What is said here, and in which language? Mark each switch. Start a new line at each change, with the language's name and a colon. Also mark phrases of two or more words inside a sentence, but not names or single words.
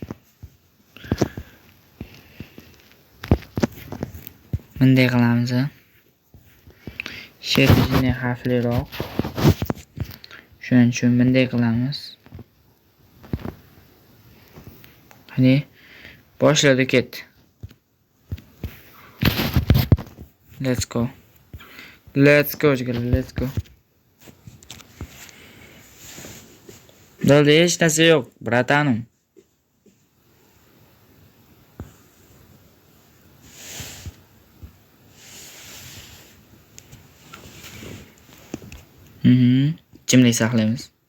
Uzbek: Bunday qilamiz. Shetini xavfliroq. Shuning uchun bunday qilamiz. Qani boshladi ket.
English: Let's go. Let's go jigarlar, let's go.
Uzbek: Bo'ldi, hech narsa yo'q, bratanim. Jimlik saqlaymiz.